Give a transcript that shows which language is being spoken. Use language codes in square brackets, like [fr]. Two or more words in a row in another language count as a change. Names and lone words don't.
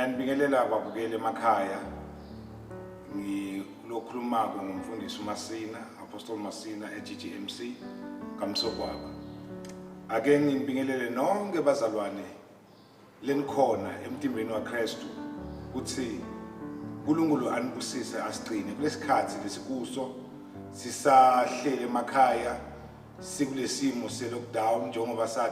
[zu] Ngibingelela ababukeli emakhaya. Ngilokhuluma ngumfundisi uMasina, Apostle Masina eGGMC kaMsogwaba. Ake ngibingelele nonke bazalwane lenikhona emtimbeni waKristu uthi uNkulunkulu anibusise asigcine kulesikhathi lesikuso sisahlele emakhaya sikulesimo se-lockdown njengoba sathi